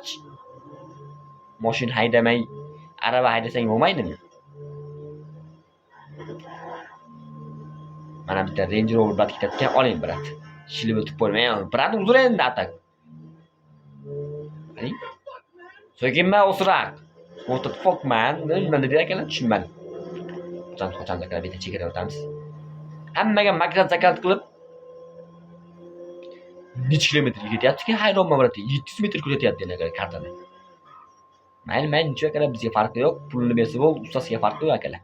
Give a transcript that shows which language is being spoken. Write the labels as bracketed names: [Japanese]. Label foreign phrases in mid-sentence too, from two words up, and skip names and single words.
[Uzbek] Mashina haydamay, araba haydasang bo'lmaydimi? Mana bitta Range Rover brat ketayotgan, oling brat. Shilib o'tib qo'ymayman. Brat uzr endi atak. Qarang. So'kinma o'sroq. [English] What the fuck man? [Uzbek] Nima dedi akalar, tushunmadim. Qachon akalar bitta chegara o'tamiz. Hammaga magnat zakat qilib necha kilometrga ketyapti-ki, hayronman brat. 700 metr ketyapti akalar kartada. Mayli, nechun akalar bizga farqi yo'q. Pulni bersa bo'ldi, ustasiga farqi yo'q akalar.